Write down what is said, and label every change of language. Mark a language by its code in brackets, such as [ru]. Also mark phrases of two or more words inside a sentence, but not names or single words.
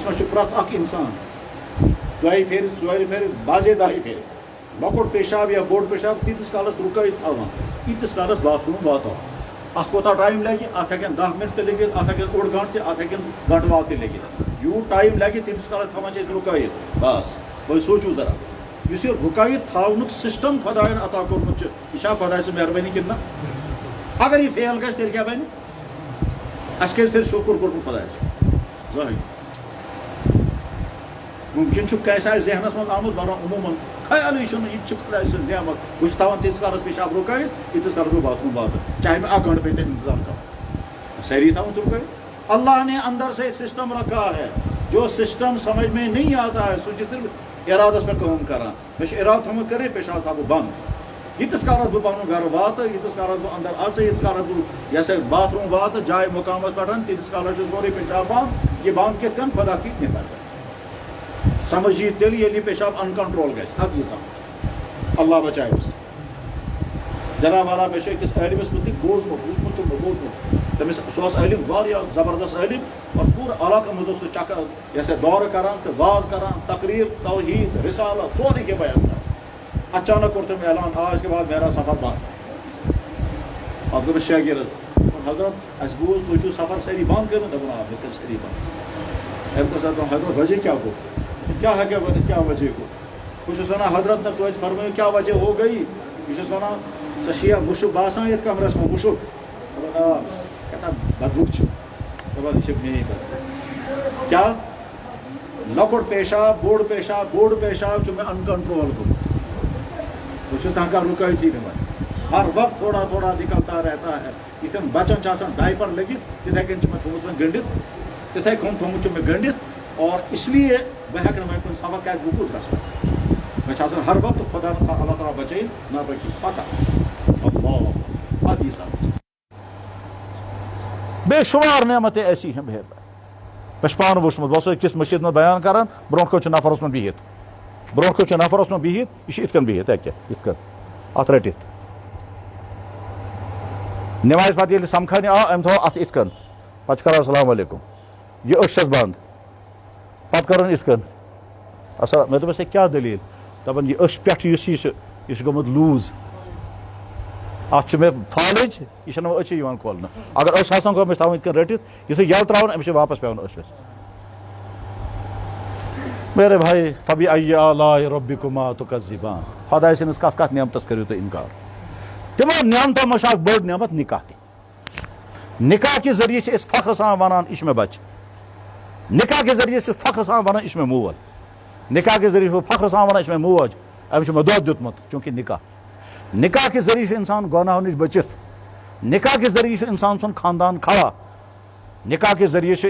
[ks] منٛز چھُ پرٛٮ۪تھ اکھ انسان دۄیہِ پھِرِ ژورِ پھِرِ بعضے دہہِ پھِرِ لۄکُٹ پیشاب یا بوٚڑ پیشاب تیٖتِس کالس رُکٲیِتھ تھاوان ییٖتِس کالس باتھ روٗم واتان اتھ کوتاہ ٹایم لگہِ اتھ ہٮ۪کن 10 منٹ تہِ لٔگِتھ اتھ ہٮ۪کن اوٚڑ گنٛٹہٕ تہِ اتھ ہٮ۪کن گنٛٹہٕ واد تہِ لٔگِتھ یوٗت ٹایم لگہِ تیٖتِس کالس تھاوان چھِ أسۍ رُکٲیِتھ بس وۄنۍ سوٗنٛچِو ذرا یُس یہِ رُکٲیِتھ تھاونُک سسٹم خۄداین عطا کوٚرمُت چھُ یہِ چھا خۄداے سٕنٛز مہربٲنی کِنہٕ نہ اگر یہِ فیل گژھِ تیٚلہِ کیٛاہ بنہِ اَسہِ کیٛازِ پھِرِ شُکُر کوٚرمُت خۄدایس زٕہٕنۍ مُمکِن چھُ کٲنٛسہِ آسہِ ذہنس منٛز آمُت ونان عموٗمن خیالٕے چھُنہٕ یہِ تہِ چھِ خۄداے سٕنٛز نعمت بہٕ چھُس تھاوان تیٖتِس کالس پیشاب رُکٲیِتھ ییٖتِس کالس بہٕ باتھ روٗم واتہٕ چاہے مےٚ 1 گنٛٹہٕ پیٚیہِ تَمیُک انتظام کرُن سٲری تھاوان رُکٲیِتھ [ur] اللہ نے اندر سے ایک سسٹم رکھا ہے جو سسٹم سمجھ میں نہیں آتا ہے [ks] سُہ چھُ صرف ارادس پٮ۪ٹھ کٲم کران مےٚ چھُ ارادٕ تھوٚمُت کٔرِتھ پیشاب تھاوٕ بہٕ بنٛد ییٖتِس کالس بہٕ پنُن گرٕ واتہٕ ییٖتِس کالس بہٕ اندر اژٕ ییٖتِس کالس بہٕ یہِ ہسا باتھ روٗم واتہٕ جایہِ مُقامس پٮ۪ٹھ تیٖتِس کالس چھُس سورُے پیشاب بنٛد یہِ بنٛد کِتھ کٔنۍ [ur] خۄدا کی نعمت [ks] سمجھ یی تیٚلہِ ییٚلہِ یہِ پیشاب ان کنٹرول گژھِ اَدٕ یہِ سمجھ اللہ بچایوس جناب والا مےٚ چھُ أکِس عٲلمس مُتعلِق بوٗزمُت وٕچھمُت چھُم نہٕ بوٗزمُت تٔمِس سُہ اوس عٲلِم واریاہ زبردست عٲلِم اور پوٗرٕ علاقن منٛز اوس سُہ چکر یہِ ہسا دورٕ کران تہٕ واز کران تقریٖر توحیٖد رِسالت سورُے کینٛہہ بیان کران اچانک کوٚر تٔمۍ اعلان [ur] آج کے بعد میرا سفر [ks] بنٛد پتہٕ گوٚو مےٚ شٲگِرد حضرت اَسہِ بوٗز تُہۍ چھِو سفر سٲری بنٛد کٔرمٕتۍ دوٚپُن آ مےٚ کٔر سٲری بنٛد أمۍ کوٚر حضرت وجہ کیٛاہ گوٚو کیٛاہ ہٮ۪کہِ ؤنِتھ کیٛاہ وجہ گوٚو بہٕ چھُس وَنان حضرت نہ توتہِ فرمٲیِو کیٛاہ وجہ [ur] ہو گٔیی [ks] بہٕ چھُس وَنان ژےٚ چھُیا مُشُک باسان یَتھ کمرس منٛز مُشُک دَپان آ کیٛاہ بدبوٗ چھِ دَپان یہِ چھِ میٛٲنی کَتھ کیٛاہ لۄکُٹ پیشاب بوٚڑ پیشاب چھُ مےٚ ان کنٹرول گوٚمُت بہٕ چھُس ہٮ۪کان رُکٲیتھٕے نہٕ وۄنۍ ہر وقت [ur] تھوڑا تھوڑا نکلتا رہتا ہے [ks] یِتھٮ۪ن بچن چھِ آسان ڈایپر لٔگِتھ تِتھٕے کٔنۍ چھُ مےٚ تھوٚمُت وۄنۍ گٔنڈِتھ تِتھٕے کٔنۍ تھوٚمُت چھُ مےٚ گٔنڈِتھ [ur] اور اس لیے [ks] بہٕ ہٮ۪کہٕ نہٕ وۄنۍ کُنہِ سفر کیٛازِ بہٕ کوٚت گژھٕ مےٚ چھِ آسان ہر وقت خۄدا اللہ تعالیٰ بچٲیِتھ نہ بٔلکہِ پتہ پتہٕ یی سمجھ [ur] بے شُمار نعمتیں ایسی ہیں [ks] مےٚ چھُ پانہٕ وٕچھمُت بہٕ اوسُس أکِس مسجد منٛز بیان کران برونٛٹھ کُن چھُ نفر اوسمُت بِہِتھ یہِ چھُ یِتھ کٔنۍ بِہِتھ یِکیٛاہ یِتھ کٔنۍ اَتھ رٔٹِتھ نٮ۪مازِ پتہٕ ییٚلہِ سمکھانہِ آو أمۍ تھوٚو اَتھ یِتھ کٔنۍ پتہٕ چھُ کران اسلام علیکُم یہِ أچھ چھس بنٛد پتہٕ کٔرٕن یِتھ کٔنۍ اَصل مےٚ دوٚپمَس ہے کیٛاہ دٔلیٖل دَپان یہِ أچھ پٮ۪ٹھٕ یُس یہِ چھُ گوٚمُت لوٗز اَتھ چھُ مےٚ فالٕج یہِ چھَنہٕ وۄنۍ أچھِ یِوان کھولنہٕ اگر أچھ آسان گوٚو مےٚ چھِ تھاوُن یِتھ کٔنۍ رٔٹِتھ یُتھُے یَلہٕ ترٛاوُن أمِس چھِ واپس پٮ۪وان أچھ [ur] میرے بھائی [ar] فبِأَيِّ آلَاءِ رَبِّكُمَا تُكَذِّبَانِ [ks] خۄداے سٕنٛدِس کَتھ نعمتس کٔرِو تُہۍ اِنکار تِمو نعمتو منٛز چھِ اکھ بٔڑ نعمت نکاح تہِ نکاح کہِ ذٔریعہِ چھِ أسۍ فخر سان وَنان یہِ چھُ مےٚ بچہِ نکاح کہِ ذٔریعہِ چھُ فخر سان وَنان یہِ چھُ مےٚ مول نکاح کہِ ذٔریعہِ چھُ فخر سان وَنان یہِ چھُ مےٚ موج أمِس چھُ مےٚ دۄد دیُتمُت چوٗنٛکہِ نکاح کہِ ذٔریعہِ چھُ اِنسان گۄناہو نِش بٔچِتھ نکاح کہِ ذٔریعہِ چھُ اِنسان سُنٛد خاندان کھڑا نکاح کہِ ذٔریعہِ چھُ